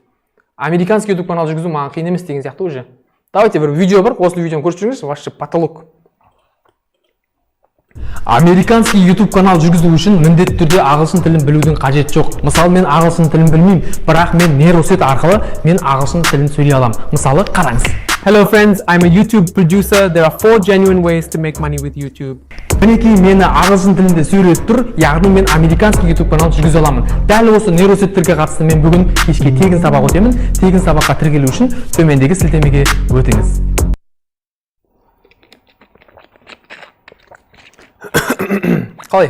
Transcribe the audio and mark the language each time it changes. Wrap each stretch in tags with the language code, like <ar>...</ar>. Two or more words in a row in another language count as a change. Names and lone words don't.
<ru>Американский YouTube канал</ru> <kk>жүргізу маған қиын емес деген сияқты уже. Давайте бір видео бар, осы видеоны көріп жүріңізші,</kk> <ru>вообще потолок. Американский YouTube канал</ru> <kk>жүргізу үшін міндетті түрде ағылшын тілін білудің қажеті жоқ. Мысалы, мен ағылшын тілін білмеймін, бірақ мен нейросет арқылы мен ағылшын тілін сөйлей аламын. Мысалы, қараңыз.</kk> <en>Hello friends, I'm a YouTube producer. There are 4 genuine ways to make money with YouTube.</en> <kk>Мінекей мені ағылшын тілінде сөйлетіп тұр, яғни мен</kk> <ru>американский YouTube канал</ru> <kk>жүргізе аламын. Дәл осы нейросеттерге қатысты мен бүгін кешке тегін сабақ өтемін. Тегін сабаққа тіркелу үшін төмендегі сілтемеге өтіңіз. Қалай?</kk>